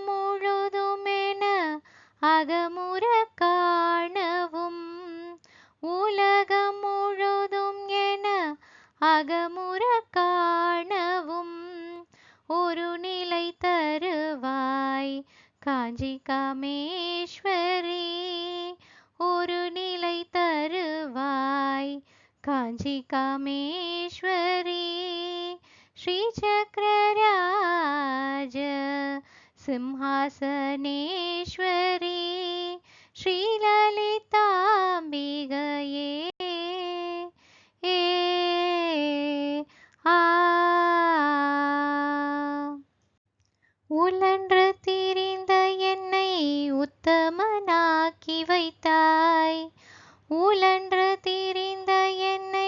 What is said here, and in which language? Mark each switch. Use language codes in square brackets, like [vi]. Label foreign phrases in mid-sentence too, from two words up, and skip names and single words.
[ta] முழுதுமென அகமுற காணவும் உலகம் முழுதும் என அகமுற காணவும் ஒரு நிலை தருவாய் காஞ்சி காமேஸ்வரி ஒரு நிலை தருவாய் காஞ்சி காமேஸ்வரி [sa] श्रीचक्रराज सिंहासनेश्वरी श्रीललिताम्बिगये [ta] உழன்று திரிந்த என்னை உத்தமனாக்கி வைத்தாய் உழன்று திரிந்த என்னை